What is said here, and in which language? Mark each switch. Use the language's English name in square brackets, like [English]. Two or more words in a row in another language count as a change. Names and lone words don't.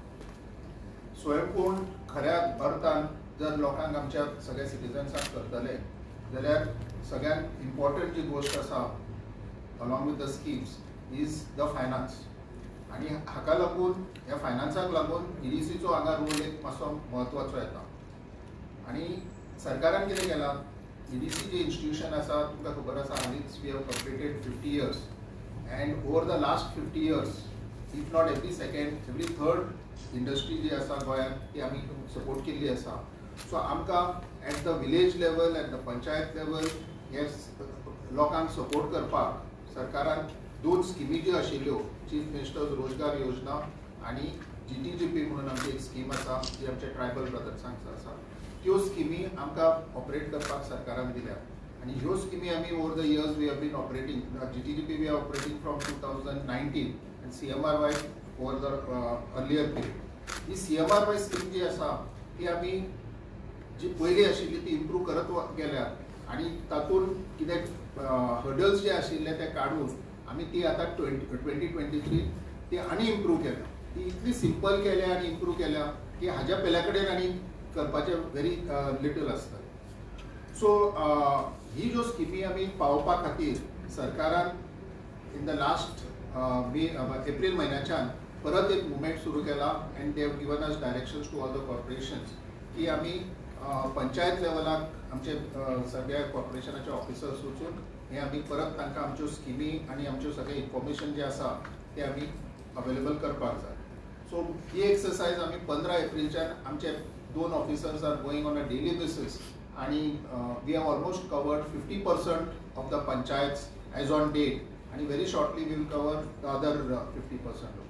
[Konkani] स्वयंपूर्ण खऱ्या अर्थान जर लोकांक आमच्या सगळ्या सिटिजन्सांक करतले जाल्यार सगळ्यात इम्पॉर्टंट जी गोष्ट आसा [English] along with the schemes is the finance. [Konkani] आणि हाका लागून ह्या फायनान्साक लागून EDCचो हांगा रोल एक मातसो म्हत्वाचो येता. आणि सरकारान कितें केलां, EDC जे इन्स्टिट्यूशन आसा तुमकां खबर आसा हालींच [English] we have completed 50 years and over the last 50 years if not every second every third industry [Konkani] जी आसा गोंयांत ती आमी सपोर्ट केल्ली आसा. सो आमकां [English] at the village level at the panchayat level [Konkani] हे लोकांक सपोर्ट करपाक सरकारान 2 स्किमी ज्यो आशिल्ल्यो, चीफ मिनिस्टर्स रोजगार योजना आणि GTGP म्हणून आमची एक स्कीम आसा जी आमच्या ट्रायबल ब्रदर्सांक आसा, त्यो स्किमी आमकां ऑपरेट करपाक सरकारान दिल्या. आणि ह्यो स्किमी आमी [English] over the years we have been operating. GTGP we are operating from 2019 and CMRY over the earlier period. [Konkani] ही CMRY स्कीम जी आसा ती आमी जी पयली आशिल्ली ती इम्प्रूव करत गेल्या आणि तातूंत कितें हर्डल्स जे आशिल्ले ते काडून आमी ती आतां 2023 ती आनी इम्प्रूव केल्या. ती इतली सिंपल केल्या आणि इम्प्रूव केल्या की हाज्या पयल्या कडेन आनी करपाचें [English] very little [Konkani] आसता. सो ही ज्यो स्किमी आमी पावोवपा खातीर सरकारान [English] in the last April [Konkani] म्हयन्याच्यान परत एक मुवमेंट सुरू केला [English] and they have given us directions to all the corporations [Konkani] की आमी पंचायत लेवलाक आमचे सगळ्या कॉर्पोरेशनाचे ऑफिसर्स वचून हे आमी परत तांकां आमच्यो स्किमी आणि आमच्यो सगळे इन्फॉर्मेशन जे आसा ते आमी अवेलेबल करपाक जाय. [English] सो [Konkani] ही एक्सरसाइज आमी 15 एप्रिलच्यान आमचे [English] 2 officers are going on a daily basis आणि we have almost covered 50% of the panchayats as on date आणि very shortly we will cover the other 50% also.